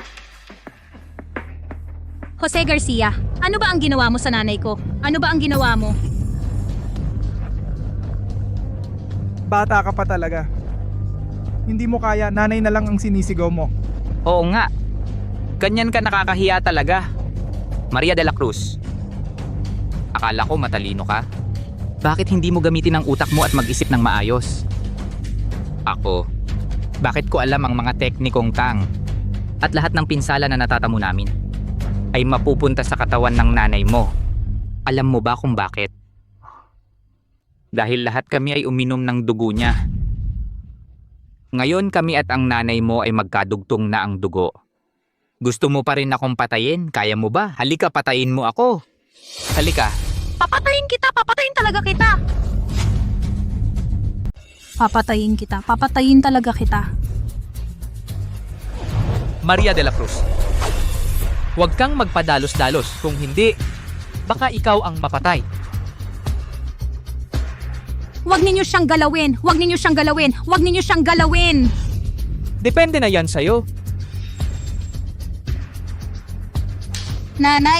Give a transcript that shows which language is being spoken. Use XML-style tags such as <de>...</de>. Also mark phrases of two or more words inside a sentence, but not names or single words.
<tl>Jose Garcia, ano ba ang ginawa mo sa nanay ko? Ano ba ang ginawa mo? bata ka pa talaga. Hindi mo kaya, nanay na lang ang sinisigaw mo. Oo nga. Ganyan ka nakakahiya talaga. Maria de la Cruz. Akala ko matalino ka. Bakit hindi mo gamitin ang utak mo at mag-isip ng maayos? Ako, bakit ko alam ang mga teknikong Tang at lahat ng pinsala na natatamo namin? ay mapupunta sa katawan ng nanay mo. Alam mo ba kung bakit? Dahil lahat kami ay uminom ng dugo niya. Ngayon kami at ang nanay mo ay magkadugtong na ang dugo. Gusto mo pa rin akong patayin? Kaya mo ba? Halika, patayin mo ako. Halika. Papatayin kita! Papatayin talaga kita! Papatayin kita. Papatayin talaga kita. Maria de la Cruz, huwag kang magpadalos-dalos. Kung hindi, baka ikaw ang mapatay. Huwag ninyo siyang galawin! Huwag ninyo siyang galawin! Huwag ninyo siyang galawin! Depende na yan sa'yo. Nanay!</tl>